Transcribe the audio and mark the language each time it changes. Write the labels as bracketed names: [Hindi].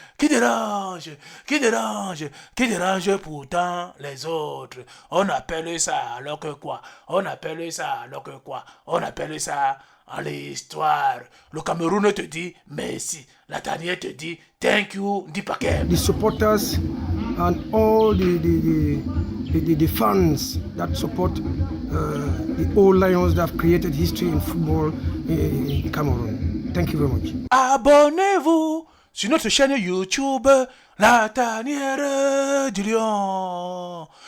[French] Qui dérange, qui dérange, qui dérange pourtant les autres. On appelle ça alors que quoi? On appelle ça alors que quoi? On appelle ça en l'histoire. Le Cameroun te dit merci. La Tanière te dit [English] thank you, [French] Ndipakem. [English] The supporters and all the fans that support the old Lions that have created history in football in Cameroon. Thank you very much. [French] Abonnez-vous sur notre chaîne YouTube La Tanière du Lion.